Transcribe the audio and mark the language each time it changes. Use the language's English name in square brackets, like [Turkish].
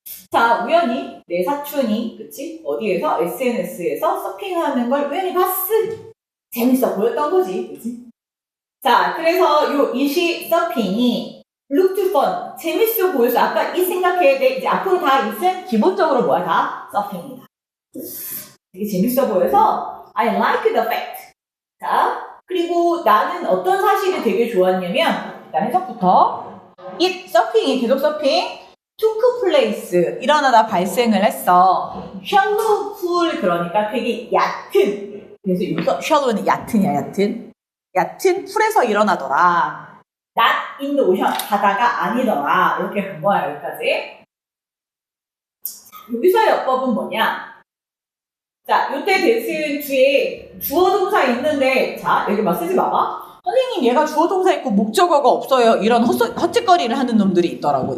[Korean] 자, 우연히 내 사춘이 그치? 어디에서? SNS에서 서핑하는 걸 우연히 봤어. 재밌어 보였던 거지. 그치? 자, 그래서 이 서핑이 [English] looked fun. [Korean] 재밌어 보여서 아까 이 생각해야 돼. 이제 앞으로 다 있은 기본적으로 뭐야? 다 서핑이다. 되게 재밌어 보여서 [English] I like the fact. [Korean] 자, 그리고 나는 어떤 사실이 되게 좋았냐면 일단 해석부터 it 서핑이 계속 서핑 [English] took place [Korean] 일어나다 발생을 했어. [English] shallow pool [Korean] 그러니까 되게 얕은 그래서 여기서 shallow는 얕은이야 얕은 풀에서 일어나더라. [English] not in the ocean [Korean] 바다가 아니더라. 이렇게 간 거야 여기까지. 여기서의 어법은 뭐냐? 자, 요때 대신 뒤에 주어 동사 있는데 자 여기 막 쓰지 마봐. 선생님 얘가 주어 동사 있고 목적어가 없어요. 이런 헛짓거리를 하는 놈들이 있더라고.